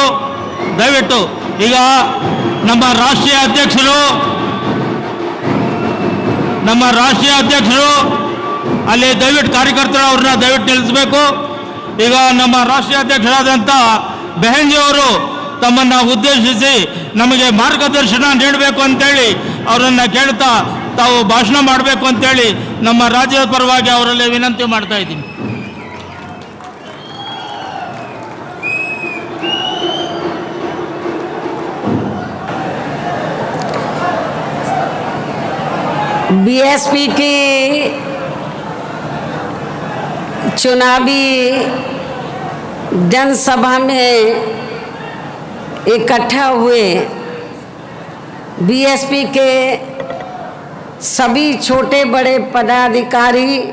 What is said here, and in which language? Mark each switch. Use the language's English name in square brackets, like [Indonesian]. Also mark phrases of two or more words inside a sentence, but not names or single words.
[Kannada] ದಯವಿಟ್ಟು ಈಗ ನಮ್ಮ ರಾಷ್ಟ್ರೀಯ ಅಧ್ಯಕ್ಷರು ಅಲ್ಲಿ ದಯವಿಟ್ಟು ಕಾರ್ಯಕರ್ತರು ಅವ್ರನ್ನ ದಯವಿಟ್ಟು ನಿಲ್ಲಿಸಬೇಕು. ಈಗ ನಮ್ಮ ರಾಷ್ಟ್ರೀಯ ಅಧ್ಯಕ್ಷರಾದಂಥ ಬೆಹನ್ಜಿಯವರು ತಮ್ಮನ್ನು ಉದ್ದೇಶಿಸಿ ನಮಗೆ ಮಾರ್ಗದರ್ಶನ ನೀಡಬೇಕು ಅಂತೇಳಿ ಅವರನ್ನು ಕೇಳ್ತಾ ತಾವು ಭಾಷಣ ಮಾಡಬೇಕು ಅಂತೇಳಿ ನಮ್ಮ ರಾಜ್ಯದ ಪರವಾಗಿ ಅವರಲ್ಲಿ ವಿನಂತಿ ಮಾಡ್ತಾ ಇದ್ದೀನಿ. [Hindi] बीएसपी की चुनावी जनसभा में इकट्ठा हुए बीएसपी के सभी छोटे बड़े पदाधिकारी,